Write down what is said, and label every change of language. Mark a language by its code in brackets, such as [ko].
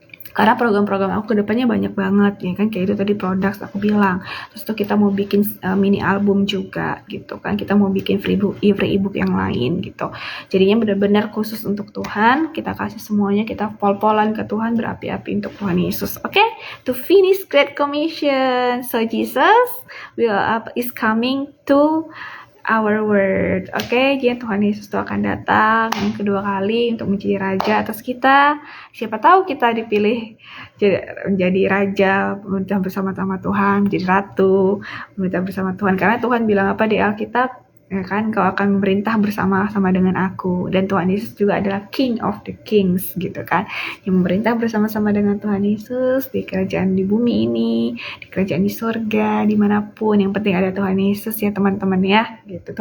[id] Karena program-program aku kedepannya banyak banget ya kan, kayak itu tadi produk aku bilang, terus tuh kita mau bikin mini album juga gitu kan, kita mau bikin free ebook yang lain gitu. Jadinya benar-benar khusus untuk Tuhan, kita kasih semuanya, kita pol-polan ke Tuhan, berapi-api untuk Tuhan Yesus. [en] Oke, to finish Great Commission. So Jesus is coming to our word. [id] Oke, jadi Tuhan Yesus itu akan datang yang kedua kali untuk menjadi raja atas kita. Siapa tahu kita dipilih menjadi raja, memerintah bersama-sama Tuhan, menjadi ratu, memerintah bersama Tuhan. Karena Tuhan bilang apa di Alkitab? Ya kan, kau akan memerintah bersama-sama dengan aku, dan Tuhan Yesus juga adalah King of the Kings gitu kan, yang memerintah bersama-sama dengan Tuhan Yesus di kerajaan di bumi ini, di kerajaan di surga, dimanapun, yang penting ada Tuhan Yesus ya teman-teman ya gitu.